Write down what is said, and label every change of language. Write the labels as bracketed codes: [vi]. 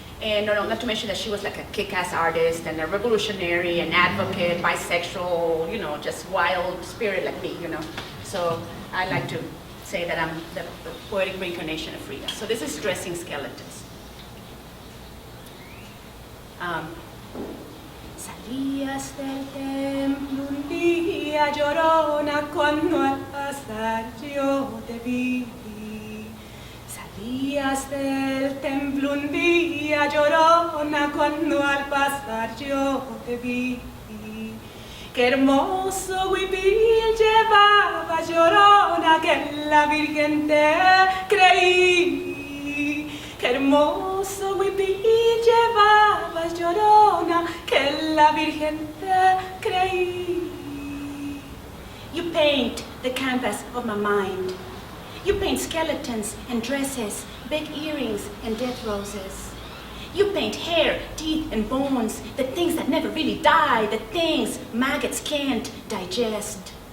[en] And not to mention that she was like a kick-ass artist and a revolutionary, an advocate, bisexual, just wild spirit like me, So I like to say that I'm the poetic reincarnation of Frida. So this is Dressing Skeletons. [es] Salías del templo un día llorona cuando al pasar yo te vi. Salías del templo un día llorona cuando al pasar yo te vi. Qué hermoso huipil llevabas llorona que en la Virgen te creí. Qué hermoso huipil llevabas llorona que en la Virgen te creí. [en] You paint the canvas of my mind. You paint skeletons and dresses, big earrings and dead roses. You paint hair, teeth, and bones, the things that never really die, the things maggots can't digest.